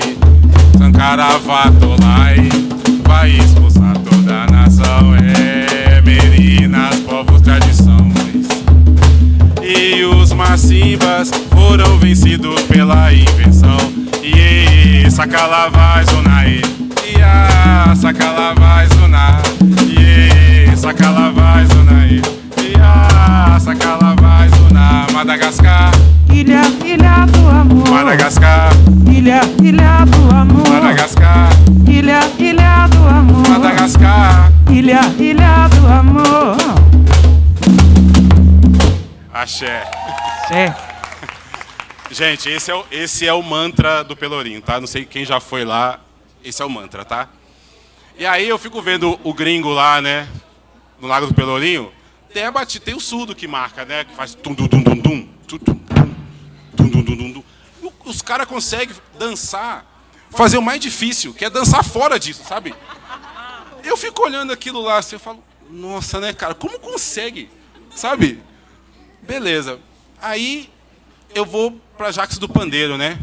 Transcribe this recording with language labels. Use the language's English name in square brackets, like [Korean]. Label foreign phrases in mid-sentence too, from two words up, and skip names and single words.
[Portuguese] Sankaravatolai vai expulsar toda a nação, Merinas, povos, tradições. E os macimbas foram vencidos pela invenção. E Sakalavai Zunae, e Sakalavai Zunae, e Sakalavai Zunae, e Sakalavai Zunae. Madagascar, ilha do amor. Madagascar, ilha do amor. Madagascar, ilha do amor. Madagascar, ilha do amor. Axé. É. Gente, esse é o mantra do Pelourinho, tá? Não sei quem já foi lá, esse é o mantra, tá? E aí eu fico vendo o gringo lá, né? No Lago do Pelourinho, tem o surdo que marca, né? Que faz tum-dum-dum-dum-dum, tum-dum-dum-dum-dum. Os caras conseguem dançar, fazer o mais difícil, que é dançar fora disso, sabe? Eu fico olhando aquilo lá assim, eu falo, nossa, né, cara, como consegue, sabe? Beleza. Aí eu vou para Jacques do Pandeiro, né?